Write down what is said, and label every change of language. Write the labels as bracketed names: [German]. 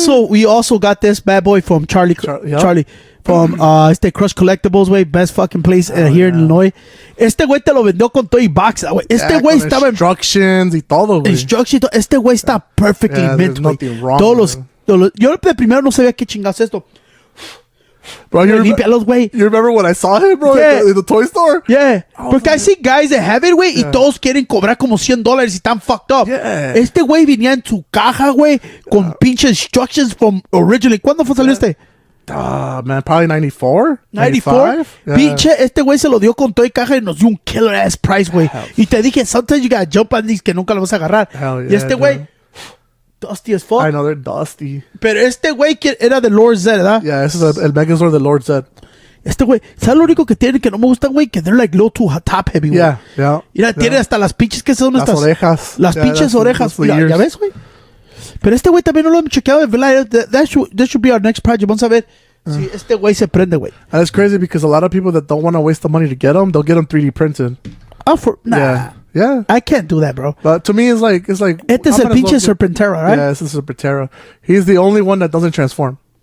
[English] we also got this bad boy from Charlie from Crush Collectibles, güey, best fucking place here in Illinois. [Spanish] Este güey te lo vendió con todo y box, güey. Este güey estaba instructions y todo, güey. Instructions, este güey está [English] perfectly mint, [Spanish] güey. Todos los yo de primero no sabía qué chingados es esto. [English] Bro, you remember when I saw him, bro, in the toy store? Yeah. [Spanish] Porque [English] I see guys that have it, güey, [Spanish] y todos quieren cobrar como $100 y están [English] fucked up. Yeah. [Spanish] Este güey venía en su caja, güey, con pinche instructions [English] from originally. [Spanish] ¿Cuándo fue salió este? [English] Man, probably 94? [Spanish] 94? Yeah. Pinche, este güey se lo dio con todo y caja y nos dio un [English] killer ass price, [Spanish] güey. Y te dije, [English] sometimes you gotta jump on these [Spanish] que nunca lo vas a agarrar. [English] Yeah, [Spanish] y este güey, [English] dusty as fuck. I know, they're dusty. [Spanish] Pero este güey que era de Lord Zed, ¿verdad? Yeah, ese es el Megazord de Lord Zed. Este güey, ¿sabes lo único que tiene que no me gusta, güey? Que [English] they're like low to top heavy, [Spanish] güey. [English] Yeah. [Spanish] Mira, tiene hasta las pinches que son estas. Las orejas. Las pinches orejas. ¿Ya ves, güey? Pero este güey también no lo hemos chequeado. [English] That should be our next project. [Spanish] Vamos a ver si este güey se prende, güey. [English] And it's crazy because a lot of people that don't want to waste the money to get them, they'll get them 3D printed. Nah. Yeah. I can't do that, bro. But to me, it's like. [Spanish] Este es el pinche Serpentera, right? [English] Yeah, this is Serpentera. He's the only one that doesn't transform.